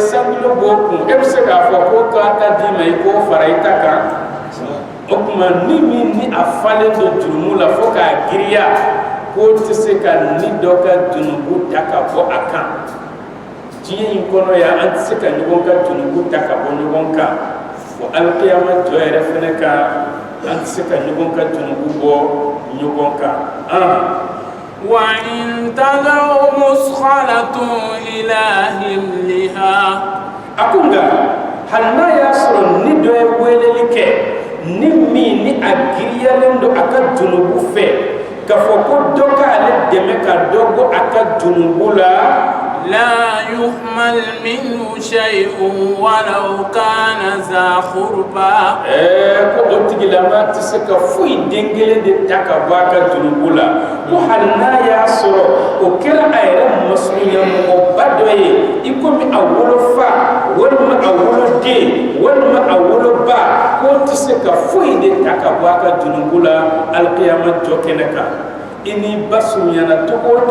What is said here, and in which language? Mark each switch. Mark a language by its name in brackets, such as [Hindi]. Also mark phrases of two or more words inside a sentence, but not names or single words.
[Bambara] sankilo b'o kun e bɛ se k'a fɔ ko k'a ta d'i ma i k'o fara i ta kan o kuma ni min ni a falen don jurumu la fo k'a giriya k'o tɛ se ka ni dɔ ka jurumu ta ka bɔ a kan diɲɛ in kɔnɔ yan an tɛ se ka ɲɔgɔn ka jurumu ta ka bɔ ɲɔgɔn kan fo alikiyama jɔ yɛrɛ fɛnɛ kan an tɛ se ka ɲɔgɔn ka jurumu bɔ ɲɔgɔn kan [Arabic] وإن تدع مثقلة إلى حملها [Bambara] ako nga hali n'a y'a sɔrɔ ni dɔ ye weleli kɛ ni min ni a giriyalen don a ka junubu fɛ k'a fɔ ko dɔ k'ale dɛmɛ ka dɔ bɔ a ka junubu la [Arabic] لا يحمل منه شيء ولو كان ذا قربى [Bambara] ko o tigilama tɛ se ka foyi den kelen de ta ka bɔ a ka junubu la ko hali n'a y'a sɔrɔ o kɛra a yɛrɛ masurunyamɔgɔba dɔ ye i komi a wolofa walima a woloden walima a woloba k'o tɛ se ka foyi de ta ka bɔ a ka junubu la alikiyama jɔ kɛnɛ kan i ni ba surunyana cogo o